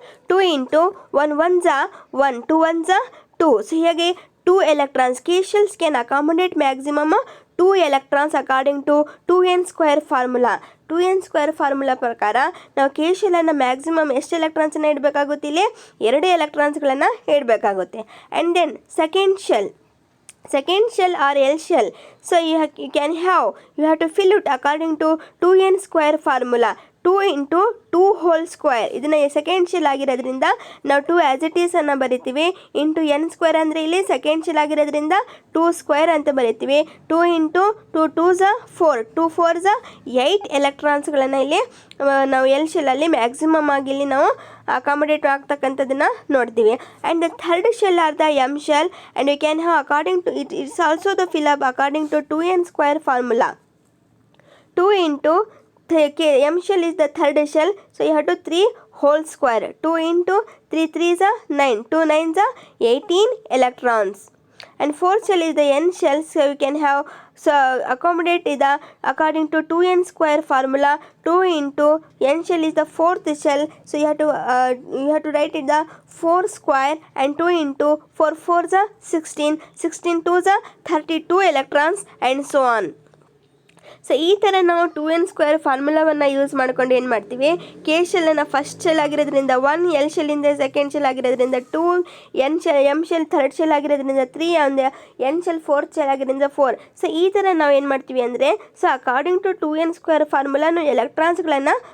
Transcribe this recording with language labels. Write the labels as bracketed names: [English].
[Kannada] 2 into 1 1 Jha 1 2 1 Jha 2. So ಹೀಗೆ [English] 2 electrons. K shells can accommodate maximum 2 electrons according to 2n square formula. [Kannada] 2n square formula ಪ್ರಕಾರ ನಾವು K ಶೆಲ್ಲನ್ನು maximum ಎಷ್ಟು ಎಲೆಕ್ಟ್ರಾನ್ಸನ್ನು ಇಡಬೇಕಾಗುತ್ತೆ, ಇಲ್ಲಿ 2 ಎಲೆಕ್ಟ್ರಾನ್ಸ್ಗಳನ್ನು ಇಡಬೇಕಾಗುತ್ತೆ. [English] And then second shell or L shell. So you have to fill it according to 2n square formula. 2 into 2 whole square. [Kannada] ಇದನ್ನು second shell ಆಗಿರೋದ್ರಿಂದ ನಾವು 2 [English] as it is [Kannada] ಅನ್ನು ಬರಿತೀವಿ. Into n square ಅಂದರೆ ಇಲ್ಲಿ second shell ಆಗಿರೋದ್ರಿಂದ 2 square ಅಂತ ಬರಿತೀವಿ. 2 ಇಂಟು 2 2 ಝಾ 4 2 4 ಝಾ 8 ಎಲೆಕ್ಟ್ರಾನ್ಸ್ಗಳನ್ನು ಇಲ್ಲಿ ನಾವು ಎಲ್ ಶೆಲ್ಲಲ್ಲಿ ಮ್ಯಾಕ್ಸಿಮಮ್ ಆಗಿ ಇಲ್ಲಿ ನಾವು ಅಕಾಮಡೇಟ್ ಆಗ್ತಕ್ಕಂಥದ್ದನ್ನು ನೋಡ್ತೀವಿ. [English] And the third shell or the M shell and you can have according to its also the fill up according to 2n square formula. 2 into M shell is the third shell, so you have to 3 whole square. 2 into 3 3 is 9, 2 9 is 18 electrons. And fourth shell is the N shell, so you can have accommodate the according to 2n square formula. 2 into N shell is the fourth shell, so you have to write it the 4 square, and 2 into 4 4 is 16, 16 2 is 32 electrons, and so on. [Kannada] So ಈ ಥರ ನಾವು 2n square ಫಾರ್ಮುಲಾವನ್ನು use ಮಾಡ್ಕೊಂಡು ಏನು ಮಾಡ್ತೀವಿ, K ಶೆಲ್ಲನ್ನು first shell ಆಗಿರೋದ್ರಿಂದ 1, L ಶೆಲ್ಲಿಂದ second shell ಆಗಿರೋದ್ರಿಂದ 2, M shell third shell ಆಗಿರೋದ್ರಿಂದ 3, ಒಂದು ಎನ್ ಶೆಲ್ ಫೋರ್ತ್ ಶೆಲ್ ಆಗಿರೋದ್ರಿಂದ 4. ಸೊ ಈ ಥರ ನಾವು ಏನು ಮಾಡ್ತೀವಿ ಅಂದರೆ [English] according to 2n square formula [Kannada] ನಾವು ಎಲೆಕ್ಟ್ರಾನ್ಸ್ಗಳನ್ನು